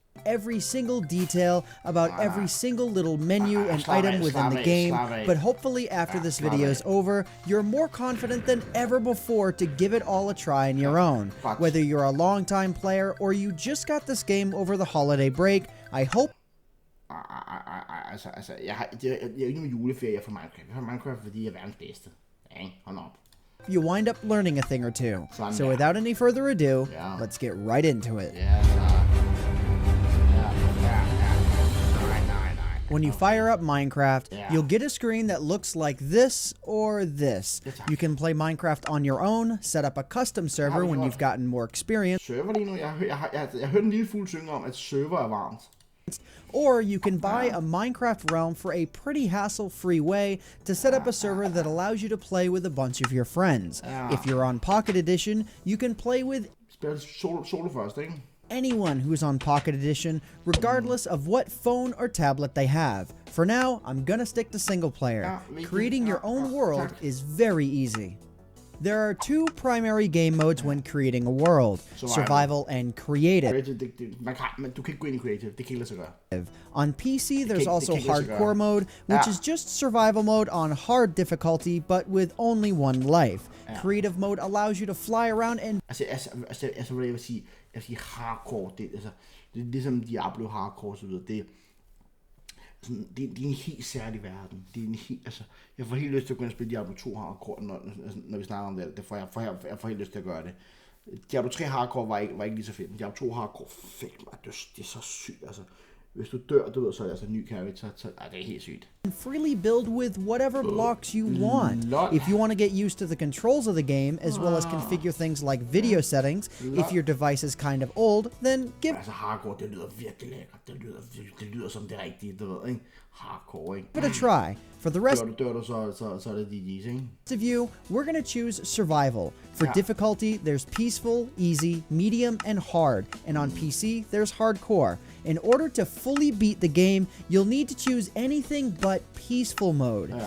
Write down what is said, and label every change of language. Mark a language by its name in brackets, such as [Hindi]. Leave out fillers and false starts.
[English] every single detail about every single little menu and item within the game, but hopefully after this video is over, you're more confident than ever before to give it all a try on your own. Whether you're a long-time player or you just got this game over the holiday break, I hope... [Danish] Altså, jeg er jo ikke nogen juleferie for Minecraft. Jeg har Minecraft, fordi jeg er verdens bedste. Ja, hold op. [English] You wind up learning a thing or two. So without any further ado, let's get right into it. When you fire up Minecraft, you'll get a screen that looks like this or this. You can play Minecraft on your own, set up a custom server when you've gotten more experience. [Danish] Server lige nu, jeg hørte en lille fugl synge om, at server er varmt. [English] Or you can buy a Minecraft realm for a pretty hassle-free way to set up a server that allows you to play with a bunch of your friends. If you're on Pocket Edition, you can play with [Danish] solo først, ikke? [English] anyone who's on Pocket Edition, regardless of what phone or tablet they have. For now, I'm gonna stick to single player. Creating your own world is very easy. There are two primary game modes when creating a world, survival and creative. [Danish] Du kan ikke gå ind i creative, det kan ikke lade sig gøre. [English] On PC, there's also hardcore mode, which is just survival mode on hard difficulty, but with only one life. Creative mode allows you to fly around and... [Danish] Altså, hvad jeg vil sige, hardcore, det er ligesom Diablo hardcore, så videre, det er en helt særlig verden. Det er en helt, altså, jeg får helt lyst til at gå ind og spille Diablo 2 hardcore, når vi snakker om det. Jeg får helt lyst til at gøre det. Diablo 3 hardcore var ikke lige så fedt, men Diablo 2 hardcore, fedt, det er så sygt, altså. Hvis du dør, du ved, så er det altså en ny character, så det er helt sygt. [English] Freely build with whatever blocks you want. If you want to get used to the controls of the game, as well as configure things like video settings, if your device is kind of old, then give... [Danish] Altså hardcore, det lyder virkelig lækkert. Det lyder som det rigtige, du ved, ikke? Hardcore, ikke? [English] Give it a try. For the rest [Danish] dør du, så er det DG's, ikke? [English] of you, we're gonna choose survival. For difficulty, there's peaceful, easy, medium, and hard. And on PC, there's hardcore. In order to fully beat the game, you'll need to choose anything but peaceful mode.